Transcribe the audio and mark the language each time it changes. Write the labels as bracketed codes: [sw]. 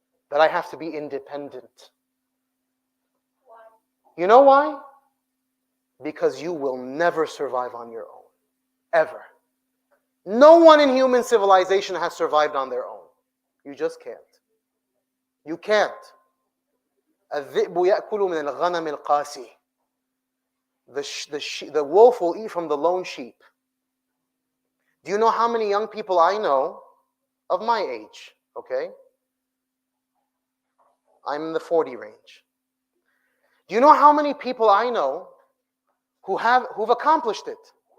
[en] That I have to be independent. Why? You know why? Because you will never survive on your own. Ever. No one in human civilization has survived on their own. You just can't. You can't. [ar] الذئب يأكل من الغنم القاسي. [en] The wolf will eat from the lone sheep. Do you know how many young people I know of my age? Okay? I'm in the 40 range. Do you know how many people I know who've accomplished it?